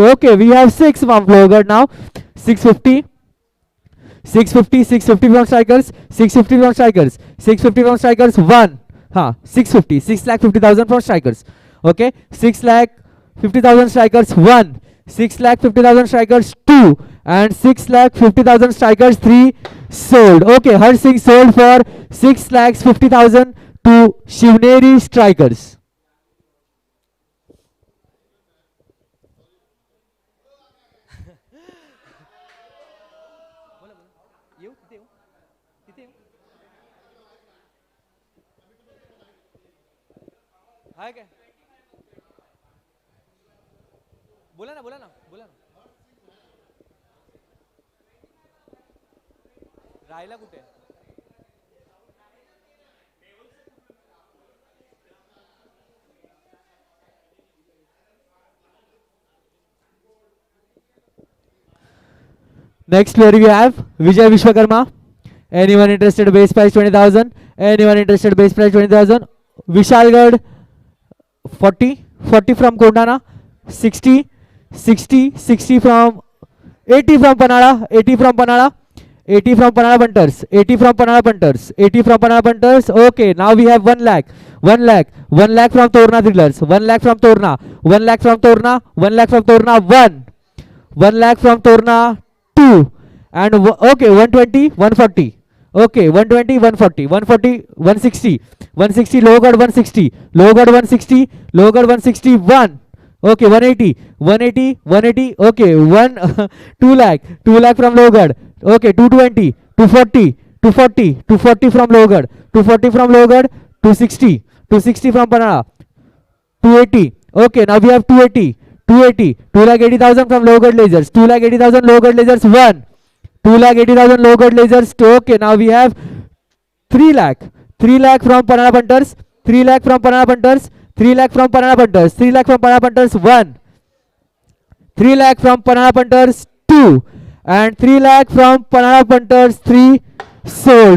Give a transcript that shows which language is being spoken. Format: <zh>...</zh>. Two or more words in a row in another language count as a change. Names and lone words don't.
<en>Okay, we have 6 from Lower now. 650, 650, 650 from Strikers, 650 from Strikers, 650 from Strikers 1, 650, 6 lakh 50,000 from Strikers. Okay, 6 lakh 50,000 Strikers 1, 6 lakh 50,000 Strikers 2, and 6 lakh 50,000 Strikers 3. Sold. Okay, Harsh Singh sold for 6 lakhs 50,000 to Shivneri Strikers.</en> <mr>हाय काय बोला ना बोला ना बोला ना राहायला कुठे</mr> <en>Next player we have Vijay Vishwakarma. Anyone interested? Base price 20,000. Anyone interested? Base price 20,000. Vishalgarh 40, 40 from Kondana. 60, 60, 60 from 80 from Panala, 80 from Panala, 80 from Panala Punters, 80 from Panala Punters, 80 from Panala Punters. Okay, now we have 1 lakh, 1 lakh, 1 lakh from Torna Thrillers, 1 lakh from Torna, 1 lakh from Torna, 1 lakh from Torna 1, 1 lakh from Torna 2, and okay, 120, 140. Okay, 120, 140, 140, 160, 160, Lower 160, Lower 160, Lower 160, 1, Okay, 180, 180, 180. Okay, 2 lakh, 2 lakh from Lowgad. Okay, 220, 240, 240, 240 from Lowgad, 240 from Lowgad, 260, 260 from Panara, 280. Okay, now we have 280, 280, 2 lakh 80,000 from Lowgad Lasers, 2 lakh 80,000 Lowgad Lasers 1, 2 lakh 80,000 Lowgad Lasers 2. Okay, now we have 3 lakh, 3 lakh from Panana Punters, 3 lakh from Panana Punters, 3 lakh from Panana Punters, 3 lakh from Panana Punters 1, 3 lakh from Panana Punters 2, and 3 lakh from Panana Punters 3 sold.</en>